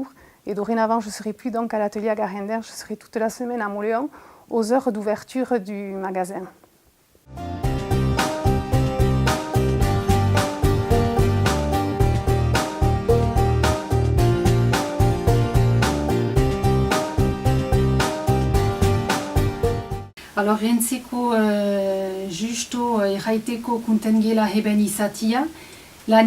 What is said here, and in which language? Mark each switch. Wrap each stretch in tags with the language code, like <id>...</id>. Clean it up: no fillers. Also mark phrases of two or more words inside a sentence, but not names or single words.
<fr>Et dorénavant, je ne serai plus donc à l'atelier à Garendin, je serai toute la semaine à Mauléon aux heures d'ouverture du magasin. Alors,</fr> <eu>rentzeko justo erraiteko kunten gela heben izatia, lan</eu>